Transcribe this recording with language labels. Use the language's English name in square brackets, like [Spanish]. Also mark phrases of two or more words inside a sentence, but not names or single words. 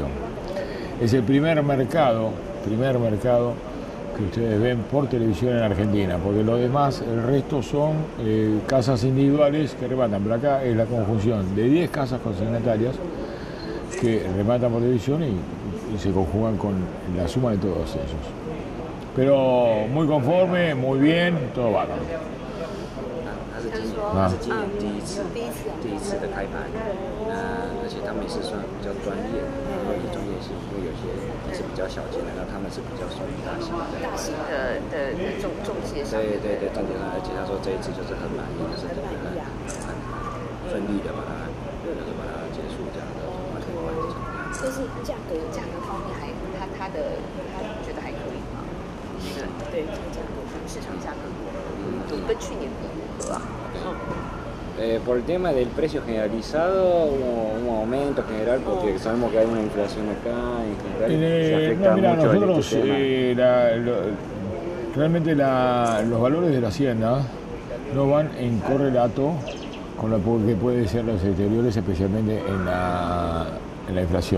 [Spanish] Es el primer mercado que ustedes ven por televisión en Argentina, porque lo demás, el resto son casas individuales que rematan, pero acá es la conjunción de 10 casas consignatarias que rematan por televisión y se conjugan con la suma de todos ellos. Pero muy conforme, muy bien, todo bárbaro. [Chinese] 他是今年第一次的开盘，而且他们也是算比较专业，有点专业性，因为有些也是比较小间的，那他们是比较属于大型的。大型的中介商。对，中介商，而且他说这一次就是很满意，就是很顺利的把它结束这样的，完成完成。就是价格方面他觉得还可以吗？对，这个价格市场价格跟去年比如何啊？ [Spanish] por el tema del precio generalizado, un aumento general, porque sabemos que hay una inflación acá, en general se afecta mucho nosotros este tema. realmente los valores de la hacienda no van en correlato con lo que puede ser los exteriores, especialmente en la inflación.